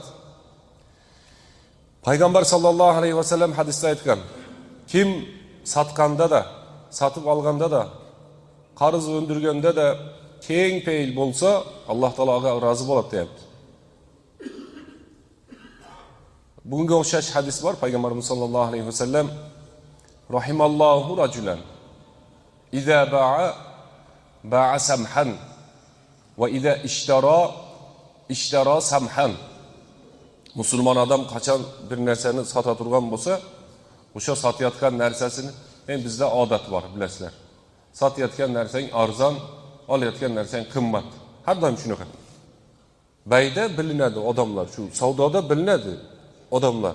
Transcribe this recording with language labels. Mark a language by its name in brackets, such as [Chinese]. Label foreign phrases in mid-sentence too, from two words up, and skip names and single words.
[Uzbek] Payg'ambar [Arabic] صلى الله عليه وسلم [Uzbek] hadisda aytgan, kim sotganda da, sotib olganda da, qarz o'ndirganda da keng peyil bo'lsa, Alloh taologa rozi bo'ladi deyapti. Bunga o'xshash hadis bor. [Arabic] Payg'ambarimiz صلى الله عليه وسلم رحم الله رجلا إذا باع سمحا وإذا اشترى سمحا. [Uzbek] Musulmon odam qachon bir narsani sota turgan bo'lsa, o'sha sotayotgan narsasini, bizda odat bor, bilasizlar. Sotayotgan narsang arzon, olayotgan narsang qimmat. Har doim shunaqa. Bayda bilinadi odamlar, shu savdoda bilinadi odamlar.